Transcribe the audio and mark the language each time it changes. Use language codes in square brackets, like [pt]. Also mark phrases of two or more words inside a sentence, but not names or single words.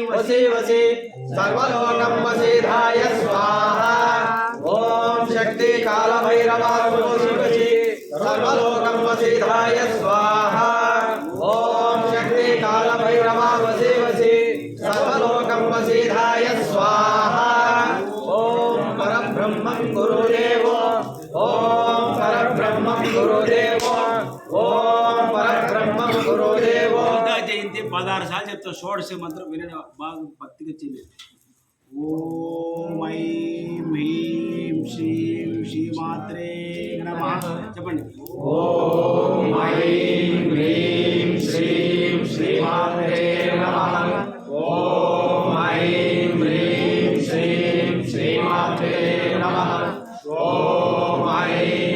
[sa] वशी वशी सर्वलोकम्मसिधाय स्वाहा ॐ शक्ति कालभैरवा वशी वशी सर्वलोकम्मसिधाय स्वाहा ॐ शक्ति कालभैरवा वशी वशी सर्वलोकम्मसिधाय स्वाहा ॐ परब्रह्मं गुरुदेव ॐ परब्रह्मं गुरुदेव ॐ परब्रह्मं गुरुदेव [hi] जयंती 16 साल [te] చెప్తా షోడశ మంత్రం వినండి బాగా భక్తిగా చేయండి [sa] ఓం ఐం హ్రీం శ్రీం శ్రీమాత్రే నమః [te] చెప్పండి [sa] ఓం ఐం హ్రీం శ్రీం శ్రీమాత్రే నమః ఓం ఐం హ్రీం శ్రీం శ్రీమాత్రే నమః ఓం ఐం